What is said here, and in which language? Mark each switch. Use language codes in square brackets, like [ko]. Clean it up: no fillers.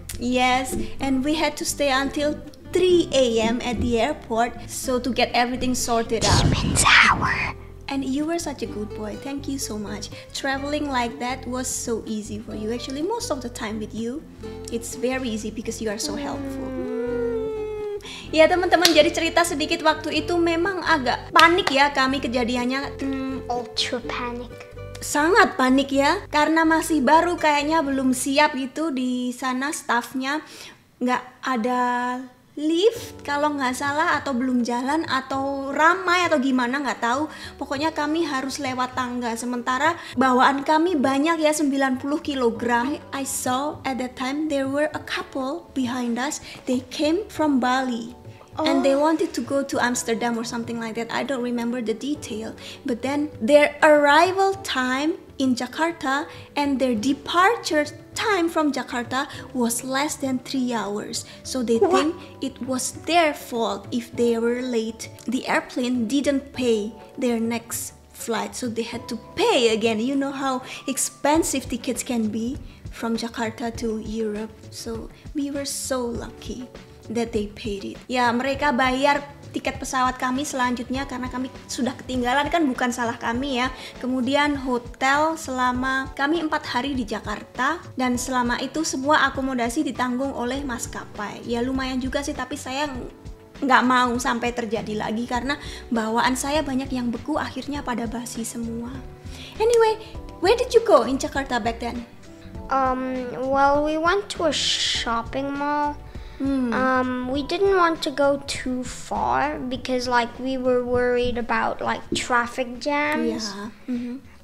[en] Yes, and we had to stay until 3 a.m. at the airport so to get everything sorted out. Demon's hour. And you were such a good boy. Thank you so much. Traveling like that was so easy for you. Actually, most of the time with you, it's very easy because you are so helpful. [id] Ya teman-teman, jadi cerita sedikit, waktu itu memang agak panik ya kami kejadiannya. [en] Ultra panic. [id] Sangat panik ya, karena masih baru kayaknya, belum siap gitu di sana staffnya. Nggak ada lift kalau nggak salah, atau belum jalan, atau ramai, atau gimana nggak tahu. Pokoknya kami harus lewat tangga. Sementara bawaan kami banyak ya, 90 kg. [en] I saw at that time there were a couple behind us. They came from Bali. And they wanted to go to Amsterdam or something like that. I don't remember the detail. But then their arrival time in Jakarta and their departure time from Jakarta was less than 3 hours. So they think it was their fault if they were late. The airplane didn't pay their next flight, so they had to pay again. You know how expensive tickets can be from Jakarta to Europe. So we were so lucky that they paid it. [id] Ya, mereka bayar tiket pesawat kami selanjutnya karena kami sudah ketinggalan, kan bukan salah kami ya. Kemudian hotel selama kami 4 hari di Jakarta, dan selama itu semua akomodasi ditanggung oleh maskapai. Ya lumayan juga sih, tapi saya nggak mau sampai terjadi lagi karena bawaan saya banyak yang beku, akhirnya pada basi semua. [en] Anyway, where did you go in Jakarta back then? Well, we went to a shopping mall. We didn't want to go too far because like we were worried about like traffic jams. Yeah.